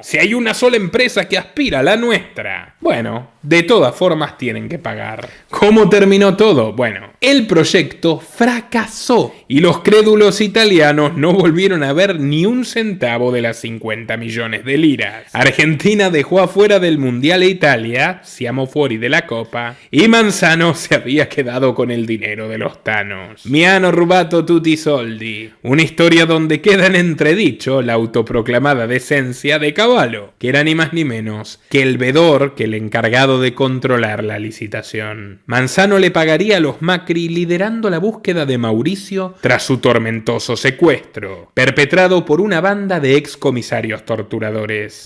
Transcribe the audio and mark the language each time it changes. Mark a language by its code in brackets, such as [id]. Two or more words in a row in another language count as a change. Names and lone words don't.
[es] Si hay una sola empresa que aspira, la nuestra. Bueno, de todas formas tienen que pagar. ¿Cómo terminó todo? Bueno, el proyecto fracasó y los crédulos italianos no volvieron a ver ni un centavo de las 50 millones de liras. Argentina dejó afuera del Mundial a Italia, [it] siamo fuori [es] de la Copa, y Manzano se había quedado con el dinero de los tanos. [it] Mi hanno rubato tutti i soldi. [es] Una historia donde queda en entredicho la autoproclamada decencia de Cavallo, que era ni más ni menos que el vedor que el encargado de controlar la licitación. Manzano le pagaría a los Macri liderando la búsqueda de Mauricio tras su tormentoso secuestro, perpetrado por una banda de excomisarios torturadores.